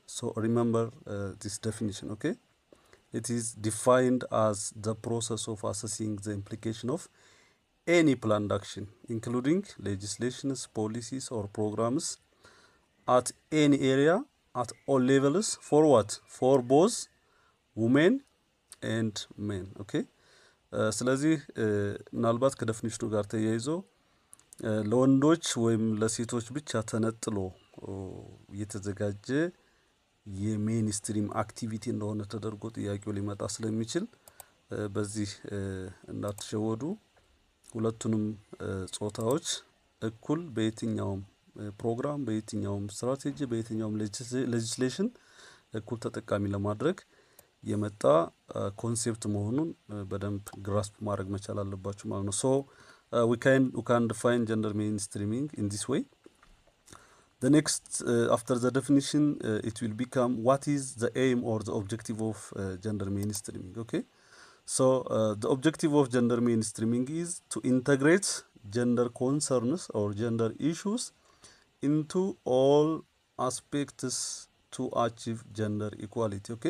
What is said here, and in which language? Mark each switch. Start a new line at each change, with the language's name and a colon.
English: So remember this definition, okay? It is defined as the process of assessing the implication of any planned action, including legislations, policies, or programs at any area, at all levels, for what? For both women and men, okay?
Amharic: ስለዚህ ምናልባት ከደፊኒሽኑ ጋር ተያይዞ ለወንዶች ወይም ለሴቶች ብቻ ተነጥሎ የተዘጋጀ የሜንስትሪም አክቲቪቲ እንደሆነ ተደርጎ ጥያቄው ሊመጣ ስለሚችል በዚህ እንዳትሸወዱ። ሁለቱንም ጾታዎች እኩል በየትኛውም ፕሮግራም በየትኛውም ስትራቴጂ በየትኛውም ሌጅስሌሽን እኩል ተጠቃሚ ለማድረግ የመጣ ኮንሴፕት መሆኑን በደንብ ግራስፕ ማድረግ መቻል አለባችሁ ማለት ነው። ሶ
English: we can define gender mainstreaming in this way. The next, after the definition, it will become what is the aim or the objective of gender mainstreaming. Okay, so the objective of gender mainstreaming is to integrate gender concerns or gender issues into all aspects to achieve gender equality.